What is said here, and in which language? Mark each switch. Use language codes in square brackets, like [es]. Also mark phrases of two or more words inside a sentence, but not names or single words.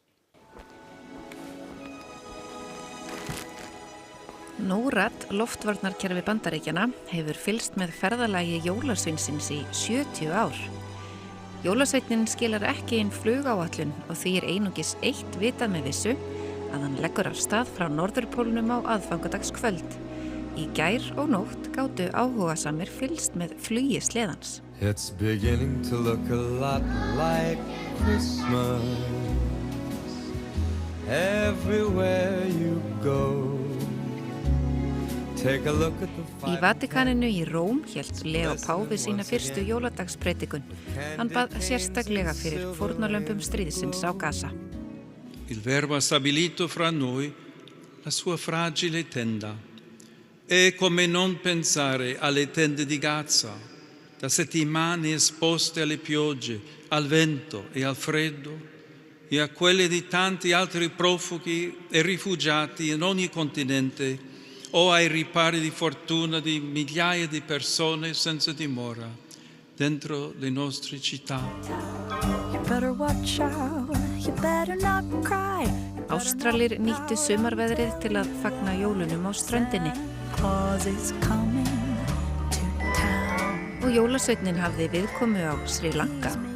[is] NORAD, loftvarnarkerfi Bandaríkjanna, hefur fylgst með ferðalagi jólasveinsins í 70 ár. Jólasveinn skilar ekki inn flugáætlun og því er einungis eitt vitað með vissu að hann leggur af stað frá norðurpólnum á aðfangadagskvöld. Í gær og nótt gátu áhugasamir fylgst með flugi sleðans. [en] It's beginning to look a lot like Christmas everywhere you go. Take a look at the [is] Í Vatikaninu í Róm hélt Leo Páfi sína fyrstu jóladagspredikun. Hann bað sérstaklega fyrir fórnarlömbum stríðsins á Gaza. [it] Il Verbo ha stabilito fra noi la sua fragile tenda. E come non pensare alle tende di Gaza, da settimane esposte alle piogge, al vento e al freddo, e a quelle di tanti altri profughi e rifugiati in ogni continente, o ai ripari di fortuna di migliaia di persone senza dimora. dentro le nostre città. [is] Ástralir nýttu sumarveðrið til að fagna jólunum á ströndinni. Og jólasveitnin hafði viðkomu á Sri Lanka.